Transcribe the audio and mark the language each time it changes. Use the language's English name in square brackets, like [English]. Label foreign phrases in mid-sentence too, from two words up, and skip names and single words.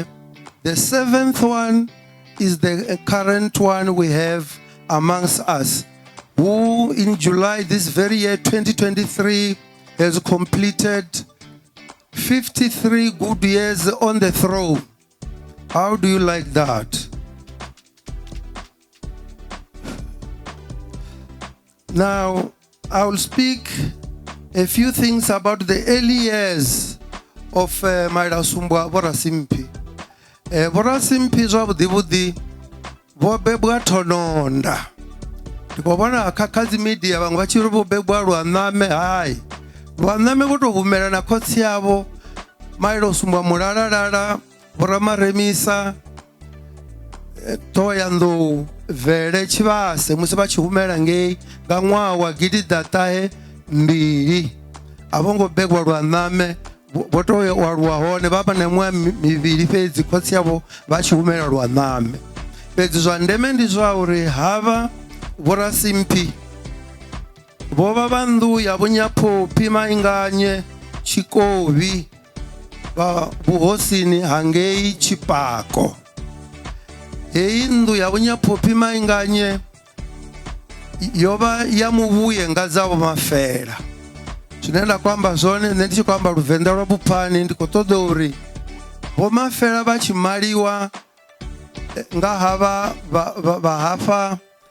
[English] The seventh one is the current one we have amongst us, who in July this very year, 2023, has completed 53 good years on the throne. How do you like that? Now, I will speak a few things about the early years of Mailausumbwa Rasimphi. [Venda] Rasimphi zwavudivudi vobebwa Thononda. Ndikubona akakazi media vangu vachiri vobebwa Lwaname hai. Lwaname votovumela na khotsi yavo Mailausumbwa Mulalalala Voramaremisa Thovhele Chibas musi vachihumela ngei nga ṅwaha wa 2002 avongobegwa Lwaname votowaluwa hone vava na miṅwaha mivili fhedzi khotsi yavo vachihumela Lwaname. Fhedzi zwa ndeme ndi zwa uri hava Rasimphi vova va nnḓu ya vunyaphophi mainganye Tshikovi va vuhosini hangei Chipako. Hei nnḓu ya vunyaphophi mainganye yova ya muvhuye nga dzavho mafela. Zwine nda kwamba zwone nṋe ndi tshi kwamba Luvenda lwa Buphani ndi khou ṱoḓa uri vho mafela vha tshi maliwa nga hava vha hafa